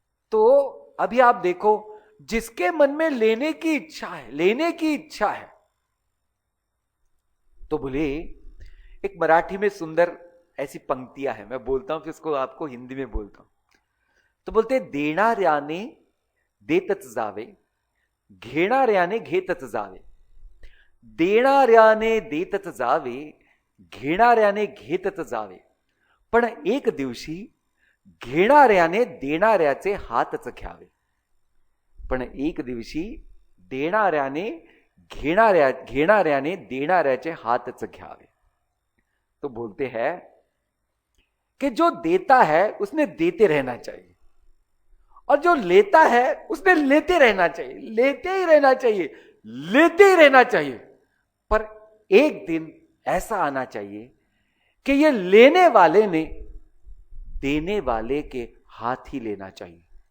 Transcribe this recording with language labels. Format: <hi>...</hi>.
<hi>तो अभी आप देखो, जिसके मन में लेने की इच्छा है, लेने की इच्छा है, तो बोले एक मराठी में सुंदर ऐसी पंक्तियां है, मैं बोलता हूं फिर उसको आपको हिंदी में बोलता हूं।</hi> <mr>तो बोलते देणाऱ्याने देतच जावे, घेणाऱ्याने घेतच जावे, देणाऱ्याने देतच जावे, घेणाऱ्याने घेतच जावे, पण एक दिवशी घेणाऱ्याने देणाऱ्याचे हातच घ्यावे, पण एक दिवशी देणाऱ्याने घेणाऱ्याने देणाऱ्याचे हातच घ्यावे।</mr> <hi>तो बोलते हैं कि जो देता है उसने देते रहना चाहिए, और जो लेता है उसने लेते रहना चाहिए, लेते ही रहना चाहिए, लेते ही रहना चाहिए। पर एक दिन ऐसा आना चाहिए कि ये लेने वाले ने देने वाले के हाथ ही लेना चाहिए।</hi>